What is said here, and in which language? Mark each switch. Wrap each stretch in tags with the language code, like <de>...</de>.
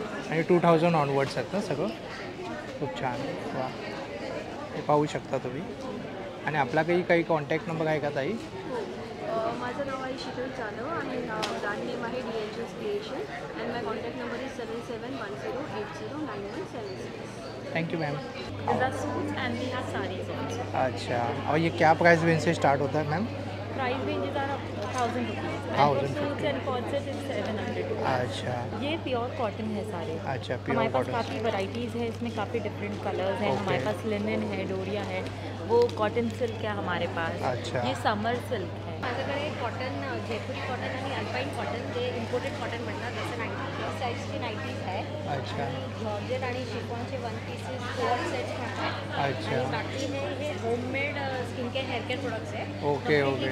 <mr>आणि 2000 ऑनवर्ड्स आहेत ना सगळं. खूप छान. वा हे पाहू शकता तुम्ही. आणि आपला काही कॉन्टॅक्ट नंबर आहे का ताई? माझं नाव आहे शीतल जाधव आणि ब्रँड नेम आहे DHS creation</mr> <en>and my contact number is</en> <mr>7710809176.</mr> <en>Thank you ma'am. These are suits and we have sarees also.</en> <hi>अच्छा और ये क्या प्राइस रेंज से स्टार्ट होता है ma'am?</hi> <en>Price ranges are up 1000 rupees. 1000 Suits and corset is 700 rupees.</en> <hi>अच्छा ये pure cotton है सारे. अच्छा हमारे प्योर पास कॉटन. काफ़ी वैरायटीज़ है. इसमें काफ़ी डिफरेंट कलर्स हैं.</hi> <en>Okay.</en> <hi>हमारे पास लिनन है, डोरिया है, वो कॉटन सिल्क है हमारे पास. अच्छा. ये समर सिल्क है.</hi> <mr>माझ्याकडे कॉटन जयपुरी कॉटन आणि अल्पाईन कॉटन जे इम्पोर्टेड कॉटन म्हणतात जसं 90+ साईजची नाईटीज आहे.</mr> <hi>अच्छा</hi> <mr>जॉर्जेट आणि शिफॉनचे वन पीसेस कोअर सेट्स पण आहे.</mr> <hi>अच्छा</hi> <mr>आणि बाकी हे homemade skin care hair care products आहे.</mr> <en>okay okay</en>